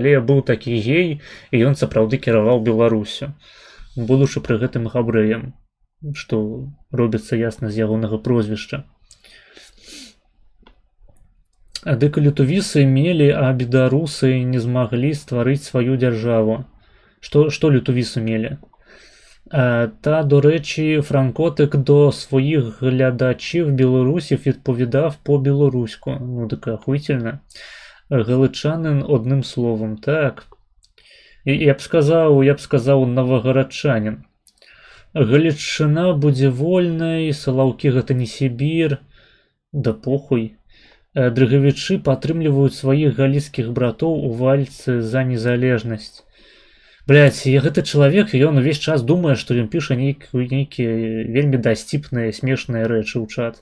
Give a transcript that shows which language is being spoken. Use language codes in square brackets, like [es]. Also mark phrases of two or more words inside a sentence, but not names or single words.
[be] Але быў такі гей, і ён сапраўды кіраваў Беларусю, будучы пры гэтым габрэем, што робіцца ясна з ягонага прозвішча. Дык літувісы мелі, а беларусы не змаглі стварыць сваю дзяржаву. Што літувісы мелі? [uk] Та, до речі, Франкотик до своїх глядачів білорусів відповідав по-білоруську. Ну, така охуїтельна. Галичанин одним словом, так. Я б сказав новогородчанин. [be] Галичина будзе вольнай, Салаўкі гэта не Сібір. [ru] Да похуй. [be] Дрыгавічы падтрымліваюць сваіх галіцкіх братоў у вальцы за незалежнасць. Блядь, гэты чалавек, ён увесь час думае, што ён піша нейкія вельмі дасціпныя, смешныя рэчы ў чат.